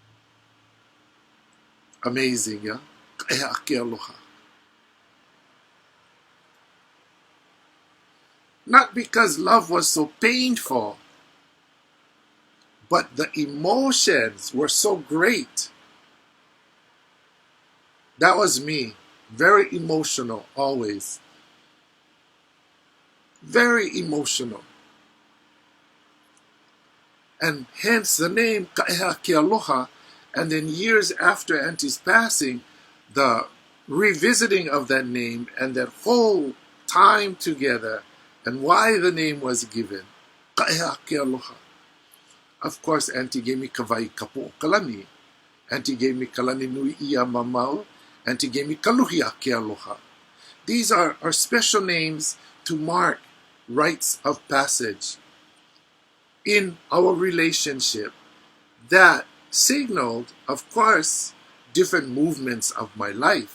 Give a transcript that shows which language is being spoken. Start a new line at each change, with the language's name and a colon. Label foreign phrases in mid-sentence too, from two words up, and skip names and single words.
English: Amazing, yeah? KaʻEhaaakealoha. Not because love was so painful, but the emotions were so great. That was me. Very emotional, always. Very emotional. And hence the name KaʻEhaaakealoha. And then years after Auntie's passing, the revisiting of that name and that whole time together and why the name was given. KaʻEhaaakealoha. Of course, Auntie gave me kawai kapo kalani. Auntie gave me kalani nui ia mamau. Auntie gave me kaluhia ke aloha. These are special names to mark rites of passage in our relationship that signaled, of course, different movements of my life.